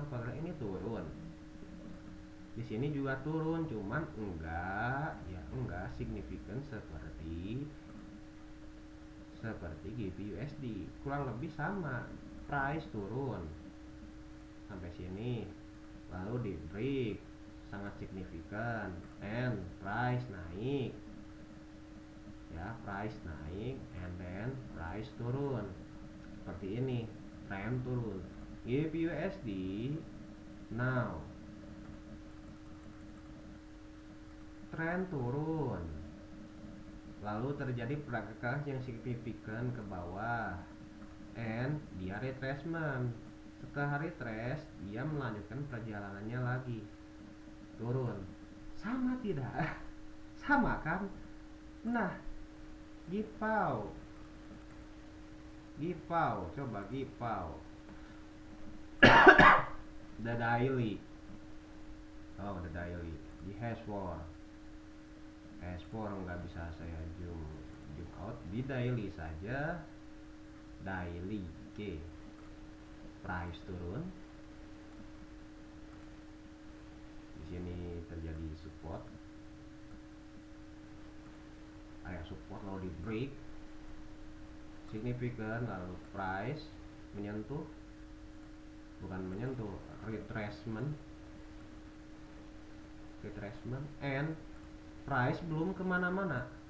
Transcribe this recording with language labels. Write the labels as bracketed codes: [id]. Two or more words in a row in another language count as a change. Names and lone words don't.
[id] Kalau ini turun, di sini juga turun, cuman enggak signifikan seperti GBP USD, kurang lebih sama. Price turun sampai sini, lalu di break sangat signifikan, and price naik ya, price naik [en] and then [id] price turun seperti ini, trend turun. GBP USD now trend turun, lalu terjadi pergerakan yang signifikan ke bawah, and dia retracement. Setelah retrace, dia melanjutkan perjalanannya lagi turun. Sama tidak? Sama kan? Nah, Gipau, coba Gipau. [en] The daily, the daily di H4 nggak bisa saya zoom out, di daily saja. [id] Daily K, price turun, di sini terjadi support, area support, lalu di break signifikan, lalu price menyentuh, retracement, and price belum kemana-mana.